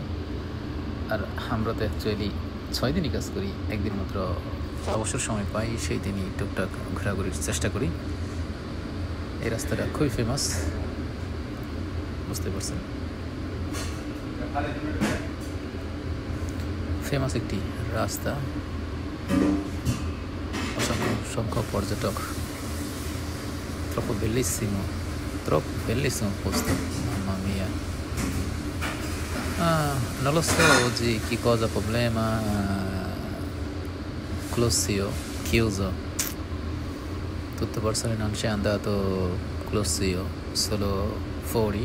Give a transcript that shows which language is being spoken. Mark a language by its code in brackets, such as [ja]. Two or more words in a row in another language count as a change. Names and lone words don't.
[bn] আর আমরা তো অ্যাকচুয়ালি 6 দিনই কাজ করি, একদিন মাত্র অবসর সময় পাই, সেই দিনই টুকটাক ঘোরাঘুরির চেষ্টা করি। এই রাস্তাটা খুবই ফেমাস, বুঝতে পারছেন, ফেমাস একটি রাস্তা। অসংখ্য সংখ্যক পর্যটক। [it] Troppo bellissimo posto, mamma mia. Non lo so oggi che cosa problema, Colosseo chiuso, tutte persone non c'è andato Colosseo, solo fuori.